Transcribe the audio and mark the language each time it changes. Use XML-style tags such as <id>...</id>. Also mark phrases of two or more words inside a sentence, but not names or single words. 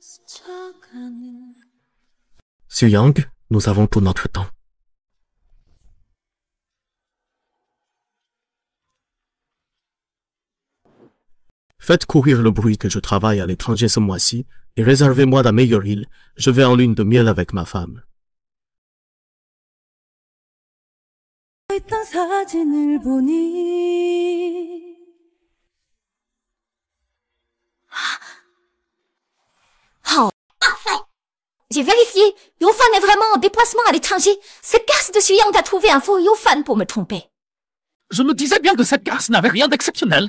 <fr>Xu Yang, nous avons tout notre temps. Faites courir le bruit que je travaille à l'étranger ce mois-ci et réservez-moi la meilleure île. Je vais en lune de miel avec ma femme.</fr> <ko>있던 사진을 보니</ko> <fr>J'ai vérifié. Yofan est vraiment en déplacement à l'étranger. Cette garce de Xuyang a trouvé un faux Yofan pour me tromper. Je me disais bien que cette garce n'avait rien d'exceptionnel.</fr>